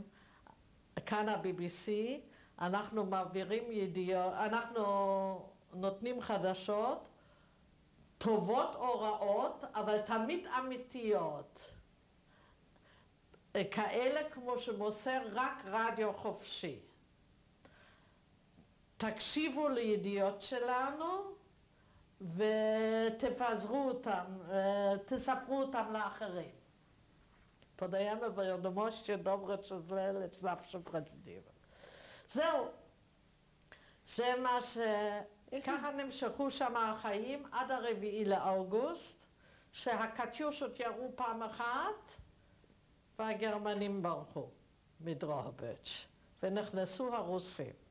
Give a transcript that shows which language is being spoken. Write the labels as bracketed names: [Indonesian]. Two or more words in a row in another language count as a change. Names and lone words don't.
[Hebrew] כאן ה-BBC, אנחנו מעבירים ידיעות, אנחנו נותנים חדשות, טובות או רעות, אבל תמיד אמיתיות. כאלה כמו שמוסר רק רדיו חופשי. תקשיבו לידיעות שלנו ותפזרו אותם, תספרו אותם לאחרים. [Polish] Podajemy wiadomości dobre czy złe, lecz zawsze prawdziwe. [Hebrew] זהו. זה מה ככה נמשכו שם החיים עד 4 לאוגוסט, שהקטיושות ירו פעם אחת, והגרמנים ברחו מדרוהביץ' ונכנסו הרוסים.